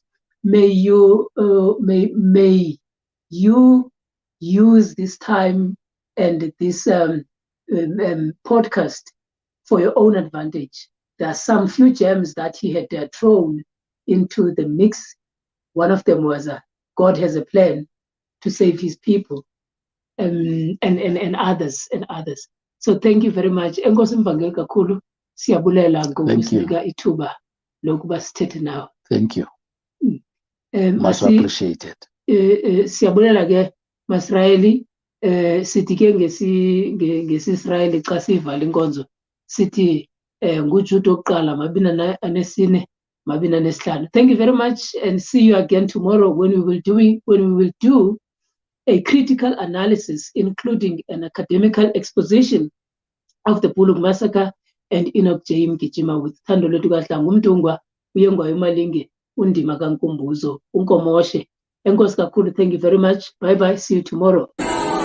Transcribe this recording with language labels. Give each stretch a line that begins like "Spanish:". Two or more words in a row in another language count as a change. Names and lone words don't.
English: May you use this time and this podcast for your own advantage. There are some few gems that he had thrown into the mix. One of them was God has a plan to save his people, and others. So thank you very much.
Xhosa: Enkosi Mvangeli kakhulu, siyabulela ngokusinika ithuba lokuba sithethe nawe.
English: Thank you. Much appreciated.
Xhosa: Siyabulela ke AmaSirayeli, sithi ke ngesi-Israyeli xa sivala inkonzo sithi nguJuda oqala mabini anesine mabini anesihlanu.
English: Thank you very much, and see you again tomorrow when we will do a critical analysis, including an academical exposition of the Bulhoek Massacre and Enoch J. Mgijima with Thandolwe Tukahlanga, uMntungwa, uYengwayo Malinge, uNdima kaNkumbuzo, uNkomoshe.
Xhosa: Enkosi kakhulu,
English: thank you very much. Bye bye, see you tomorrow.